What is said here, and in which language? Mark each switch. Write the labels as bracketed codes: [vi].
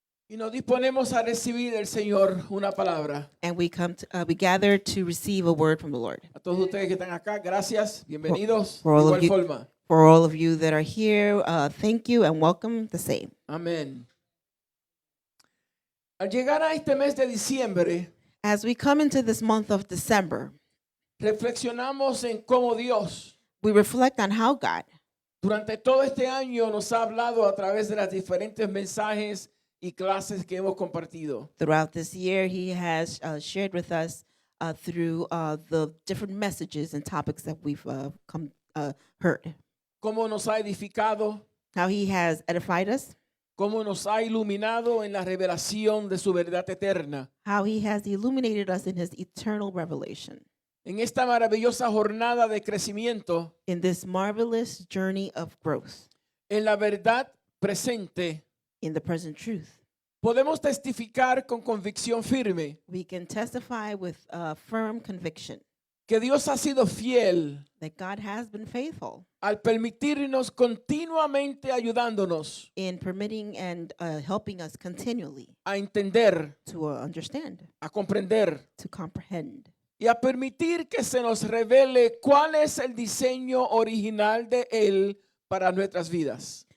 [es] Y nos disponemos a recibir del Señor una palabra. [en] and we gather to receive a word from the Lord. [es] A todos ustedes que están acá, gracias, bienvenidos. [en] For all [es] De [en] of [es] igual [en] you- [es] forma. [en] For all of you that are here, thank you and welcome the same. [es] Amén. Al llegar a este mes de diciembre, [en] As we come into this month of December, [es] reflexionamos en cómo Dios [en] we reflect on how God, [es] durante todo este año nos ha hablado a través de las diferentes mensajes y clases que hemos compartido. [en] throughout this year, He has shared with us through the different messages and topics that we've heard. [es] Cómo nos ha edificado, [en] How He has edified us, [es] cómo nos ha iluminado en la revelación de su verdad eterna. [en] how He has illuminated us in His eternal revelation. [es] En esta maravillosa jornada de crecimiento, [en] In this marvelous journey of growth, [es] en la verdad presente, [en] in the present truth, [es] podemos testificar con convicción firme [en] we can testify with firm conviction [es] que Dios ha sido fiel [en] that God has been faithful [es] al permitirnos continuamente ayudándonos [en] in permitting and helping us continually [es] a entender, [en] to understand, [es] a comprender [en] to comprehend, [es] y a permitir que se nos revele cuál es el diseño original de Él para nuestras vidas.